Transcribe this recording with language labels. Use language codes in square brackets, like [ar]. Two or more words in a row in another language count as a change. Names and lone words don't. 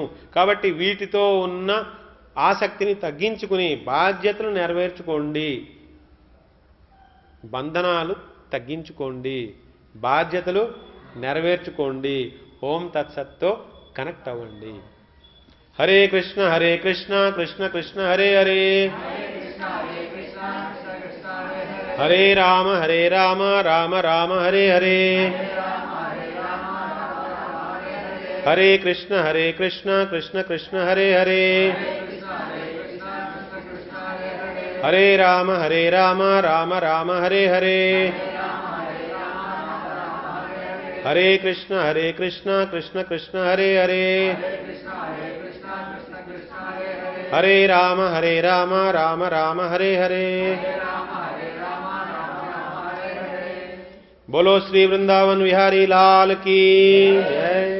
[te] కాబట్టి వీటితో ఉన్న ఆసక్తిని తగ్గించుకుని బాధ్యతలు నెరవేర్చుకోండి, బంధనాలు తగ్గించుకోండి, బాధ్యతలు నెరవేర్చుకోండి, ఓం తత్సత్తో కనెక్ట్ అవ్వండి. [sa] హరే కృష్ణ కృష్ణ కృష్ణ హరే హరే, హరే రామ రామ రామ హరే హరే, హరే కృష్ణ కృష్ణ కృష్ణ హరే హరే, హరే రామ రామ రామ హరే హరే, హరే కృష్ణ కృష్ణ కృష్ణ హరే హరే, హరే రామ రామ రామ హరే హరే. [hi] बोलो श्री वृंदावन विहारी लाल की जय.